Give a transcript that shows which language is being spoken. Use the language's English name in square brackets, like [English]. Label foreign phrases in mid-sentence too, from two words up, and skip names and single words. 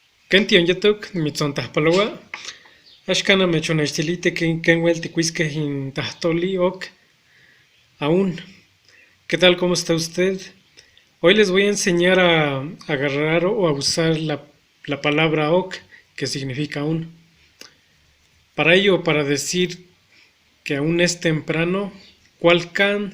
[Nahuatl languages] Kention yatuk mitzontajpaloa, axkan amechonextilite ken uelticuisque in tahtoli ok aún. [Spanish] ¿Qué tal? ¿Cómo está usted? Hoy les voy a enseñar a agarrar o a usar la palabra ok, que significa aún. Para ello, para decir que aún es temprano, ¿cuál can?